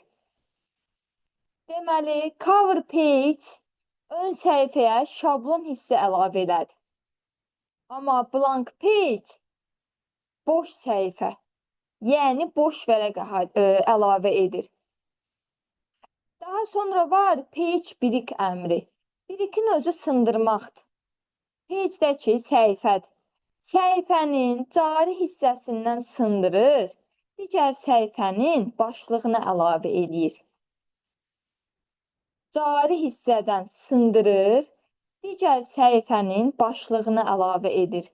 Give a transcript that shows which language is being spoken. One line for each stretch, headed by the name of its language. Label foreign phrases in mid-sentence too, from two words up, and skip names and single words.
Azerbaijani: Deməli,
English: cover page
Azerbaijani: ön səhifəyə şablon hissə əlavə elədi. Amma
English: blank page
Azerbaijani: boş səhifə, yəni boş vərəq əlavə edir. Daha sonra var
English: page break
Azerbaijani: əmri. Break-in özü sındırmaqdır. Page-dəki səhifədir. Səhifənin cari hissəsindən sındırır, digər səhifənin başlığını əlavə eləyir. Cari hissədən sındırır, digər səhifənin başlığını əlavə edir.